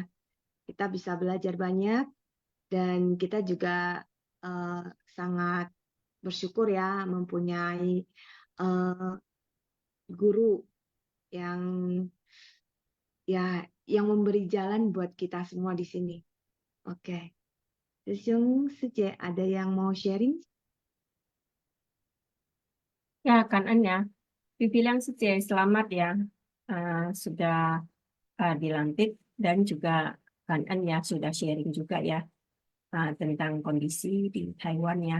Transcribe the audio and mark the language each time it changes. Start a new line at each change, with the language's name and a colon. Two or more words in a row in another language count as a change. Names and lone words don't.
Indonesian: Kita bisa belajar banyak, dan kita juga sangat bersyukur ya mempunyai guru yang memberi jalan buat kita semua di sini. Oke. Sư兄Sư 姐, ada yang mau sharing? Ya, Kan En ya. Dibilang sejak selamat ya, sudah dilantik, dan juga Kan En ya sudah sharing juga ya tentang kondisi di Taiwan ya.